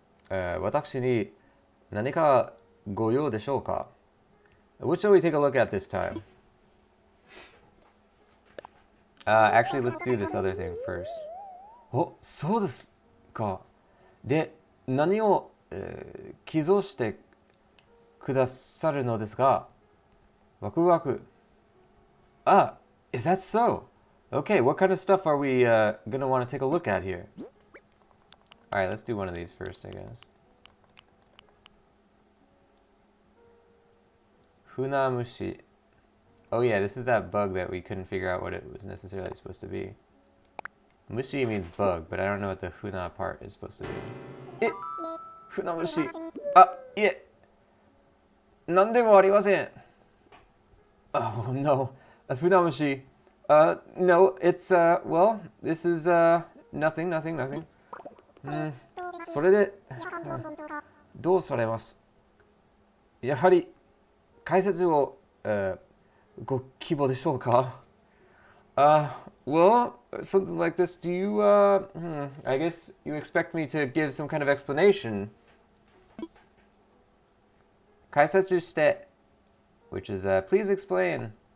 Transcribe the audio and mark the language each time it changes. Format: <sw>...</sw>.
<ja>私に何かご用でしょうか?</ja> <en>What shall we take a look at this time? Actually, let's do this other thing first.</en> <ja>お、そうですか。で、何を、寄贈してくださるのですか？ワクワク。</ja> <en>Ah, is that so? Okay, what kind of stuff are we gonna want to take a look at here? Alright, let's do one of these first, I guess. Funamushi. Oh yeah, this is that bug that we couldn't figure out what it was necessarily supposed to be. Mushi means bug, but I don't know what the funa part is supposed to be. Funamushi. Ah, yeah.</en> <ja>Nandemo arimasen.</ja> <en>Oh no, a funamushi. No, it's well, this is nothing, nothing, nothing.</en> <ja>それで、どうされます？やはり解説を、ご希望でしょうか？</ja> <en>Well, something like this. Do you, I guess you expect me to give some kind of explanation.</en> <ja>解説して</ja> <en>which is, please explain.</en>